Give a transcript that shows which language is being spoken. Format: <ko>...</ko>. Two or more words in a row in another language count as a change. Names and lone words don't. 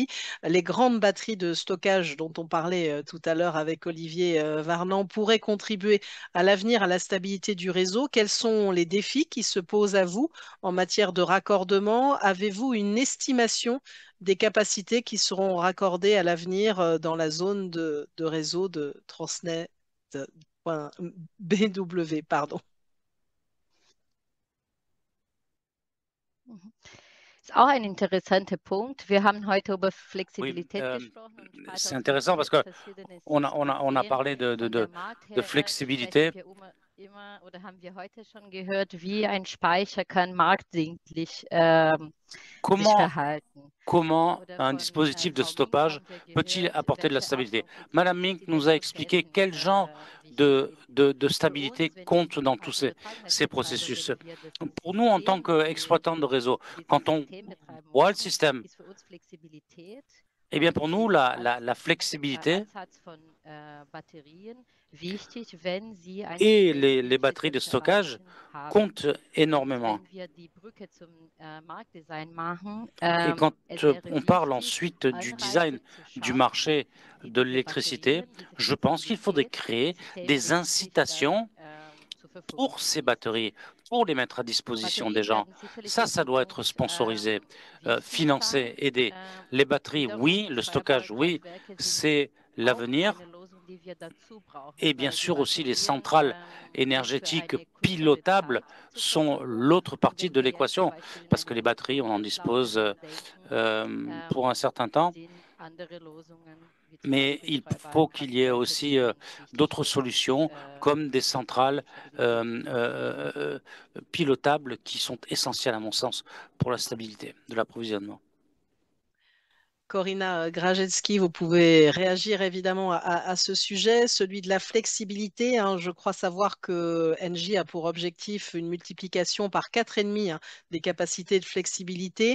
<fr>Les grandes batteries de stockage dont on parlait tout à l'heure avec Olivier Varnan pourraient contribuer à l'avenir, à la stabilité du réseau. Quels sont les défis qui se posent à vous en matière de raccordement? Avez-vous une estimation des capacités qui seront raccordées à l'avenir dans la zone de réseau de Transnet BW, pardon.</fr> <de>Ist auch ein interessanter Punkt. Wir haben heute über</de> <fr>Oui,</fr> <de>Flexibilität gesprochen und</de> <fr>c'est intéressant parce que</fr> <de>2020 verschiedene</de> <fr>on a</fr> <de>Ideen.</de> <fr>parlé</fr> <de>Von der Markt</de> <fr>de</fr> <de>her</de> <fr>flexibilité.</fr> <de>sprechen wir immer oder haben wir heute schon gehört, wie ein Speicher kann marktdienlich sich</de> <fr>Comment,</fr> <de>verhalten.</de> <fr>comment</fr> <de>Oder</de> <fr>un</fr> <de>von</de> <fr>dispositif de</fr> <de>Frau Mink</de> <fr>stockage</fr> <de>haben wir</de> <fr>peut-il</fr> <de>gehört,</de> <fr>apporter de la</fr> <de>welche</de> <fr>stabilité?</fr> <de>Auswirkungen</de> <fr>Madame Mink</fr> <de>die</de> <fr>nous a expliqué quel genre</fr> <de>Elektroketten</de> <fr>de</fr> <de>Für</de> <fr>stabilité</fr> <de>uns, wenn wir</de> <fr>compte dans tous ces</fr> <de>Transnet-Betreiber,</de> <fr>processus.</fr> <de>wenn wir das</de> <fr>Pour nous, en tant</fr> <de>System sehen,</de> <fr>qu'exploitants de réseau,</fr> <de>dieses</de> <fr>quand on</fr> <de>System betreiben</de> <fr>voit le</fr> <de>müssen,</de> <fr>système,</fr> <de>ist für uns Flexibilität</de> <fr>eh bien pour nous, la flexibilité</fr> <de>Ansatz von Batterien wichtig, wenn sie ein</de> <fr>et les batteries de</fr> <de>stabilisiertes</de> <fr>stockage</fr> <de>Verhalten haben.</de> <fr>comptent</fr> <de>Und</de> <fr>énormément.</fr> <de>wenn wir die Brücke zum Marktdesign machen,</de> <fr>Et quand</fr> <de>es wäre</de> <fr>on parle</fr> <de>wichtig,</de> <fr>ensuite du design</fr> <de>Anreize zu</de> <fr>du</fr> <de>schaffen,</de> <fr>marché</fr> <de>die</de> <fr>de</fr> <de>diese</de> <fr>l'électricité,</fr> <de>Batterien, diese</de> <fr>je pense qu'il faudrait</fr> <de>Flexibilität</de> <fr>créer des</fr> <de>systemdienlich</de> <fr>incitations</fr> <de>zur Verfügung</de> <fr>pour ces</fr> <de>stellen.</de> <fr>batteries, pour les mettre à disposition des</fr> <de>Batterien</de> <fr>gens.</fr> <de>werden sicherlich</de> <fr>Ça,</fr> <de>in</de> <fr>ça doit être</fr> <de>Zukunft</de> <fr>sponsorisé,</fr> <de>wichtig</de> <fr>financé,</fr> <de>sein.</de> <fr>aidé. Les batteries,</fr> <de>Wiederum,</de> <fr>oui, le stockage, oui,</fr> <de>Betreiberkraftwerke sind</de> <fr>c'est</fr> <de>auch</de> <fr>l'avenir.</fr> <de>eine Lösung, die wir dazu brauchen,</de> <fr>Et bien</fr> <de>weil die</de> <fr>sûr aussi les</fr> <de>Batterien</de> <fr>centrales</fr> <de>sind für</de> <fr>énergétiques</fr> <de>eine kürzere</de> <fr>pilotables</fr> <de>Zeit zur</de> <fr>sont</fr> <de>Verfügung.</de> <fr>l'autre</fr> <de>Und</de> <fr>partie</fr> <de>wenn</de> <fr>de</fr> <de>wir jetzt zum</de> <fr>l'équation,</fr> <de>Beispiel in</de> <fr>parce que</fr> <de>eine</de> <fr>les batteries, on en dispose</fr> <de>Hochleistungslaufzeit denken,</de> <fr>pour un certain temps.</fr> <de>sind andere Lösungen, wie zum</de> <fr>Mais</fr> <de>Beispiel</de> <fr>il faut qu'il y ait</fr> <de>Betreiberkraftwerke, die</de> <fr>aussi</fr> <de>dann wichtig</de> <fr>d'autres</fr> <de>für die</de> <fr>solutions, comme des centrales</fr> <de>Stabilität sind.</de> <fr>pilotables qui sont essentielles, à mon sens, pour la stabilité de l'approvisionnement. Corina Grajetski, vous pouvez réagir évidemment à ce sujet, celui de la flexibilité, hein. Je crois savoir que Engie a pour objectif une multiplication par 4,5 des capacités de flexibilité.</fr>